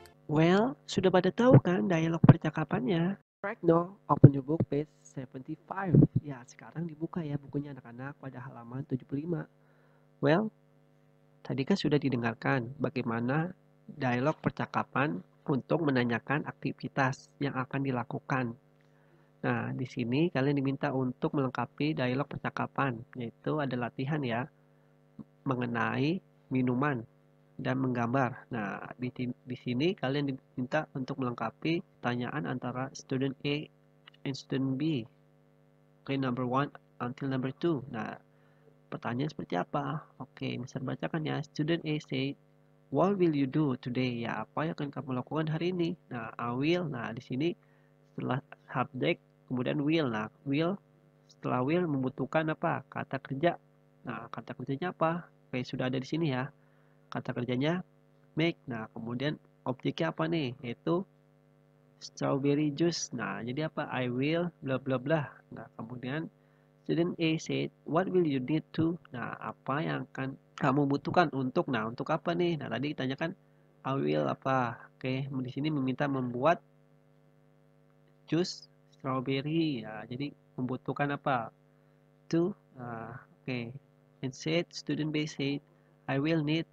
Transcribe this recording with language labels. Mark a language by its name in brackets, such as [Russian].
[English] Well, [Indonesian] sudah pada tahu kan dialog percakapannya? [English] Right now, open your book page 75. [Indonesian] Ya, sekarang dibuka ya bukunya anak-anak pada halaman 75. Well, tadi kan sudah didengarkan bagaimana dialog percakapan untuk menanyakan aktivitas yang akan dilakukan. Nah, di sini kalian diminta untuk melengkapi dialog percakapan, yaitu ada latihan ya, mengenai minuman dan menggambar. Nah, di sini kalian diminta untuk melengkapi pertanyaan antara [English] student A and student B. Oke, number 1 until number 2. [Indonesian] Nah, pertanyaan seperti apa? Oke, bisa bacakan ya. [English] Student A say, "What will you do today?" [Indonesian] Ya, apa yang akan kamu lakukan hari ini? Nah, [English] I will. [Indonesian] Nah, di sini setelah subject kemudian will. Nah, will setelah will membutuhkan apa? Kata kerja. Nah, kata kerjanya apa? Oke, sudah ada di sini ya. Kata kerjanya make. Nah, kemudian objeknya apa nih? Yaitu strawberry juice. Nah, jadi apa? [English] I will bla bla bla. [Indonesian] Nah, kemudian [English] student A said, "What will you need to?" [Indonesian] Nah, apa yang akan kamu butuhkan untuk? Nah, untuk apa nih? Nah, tadi ditanyakan [English] I will [Indonesian] apa? Oke, di sini meminta membuat jus strawberry. Ya, jadi membutuhkan apa? To. Nah, oke. [English] And said, student B said, I will need.